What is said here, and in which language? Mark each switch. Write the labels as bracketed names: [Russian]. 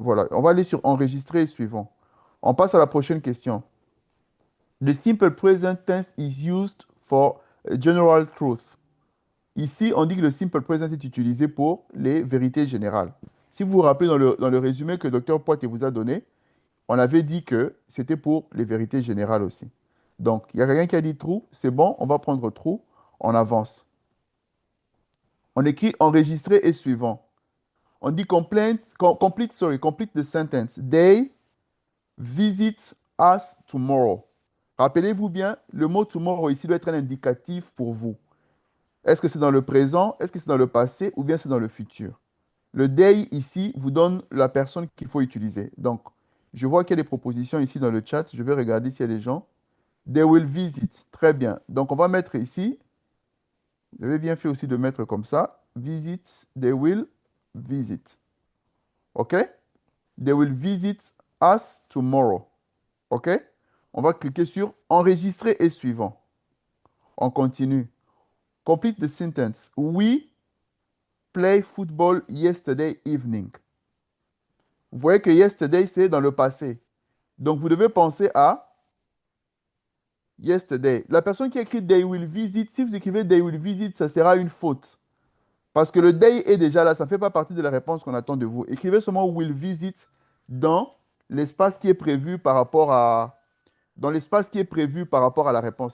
[French] On va aller sur enregistrer suivant. On passe à la prochaine question. [English] The simple present tense is used for general truth. [French] Ici, on dit que le simple present est utilisé pour les vérités générales. Si vous vous rappelez dans le résumé que le docteur Poitier vous a donné, on avait dit que c'était pour les vérités générales aussi. Donc, il y a quelqu'un qui a dit true, c'est bon, on va prendre true, on avance. On écrit enregistrer et suivant. On dit [English] complete the sentence. They visit us tomorrow. [French] Rappelez-vous bien, le mot tomorrow ici doit être un indicatif pour vous. Est-ce que c'est dans le présent, est-ce que c'est dans le passé ou bien c'est dans le futur? Le day ici vous donne la personne qu'il faut utiliser. Donc, je vois qu'il y a des propositions ici dans le chat. Je vais regarder s'il y a des gens. [English] They will visit. [French] Très bien. Donc, on va mettre ici, vous avez bien fait aussi de mettre comme ça, [English] visit, they will visit. OK? They will visit us tomorrow. OK? [French] On va cliquer sur enregistrer et suivant. On continue. [English] Complete the sentence. We play football yesterday evening. [French] Vous voyez que yesterday, c'est dans le passé. Donc, vous devez penser à yesterday. La personne qui écrit [English] they will visit, [French] si vous écrivez they will visit, ça sera une faute. Parce que le day est déjà là, ça ne fait pas partie de la réponse qu'on attend de vous. Écrivez seulement [English] will visit [French] dans l'espace qui est prévu par rapport à, dans l'espace qui est prévu par rapport à la réponse.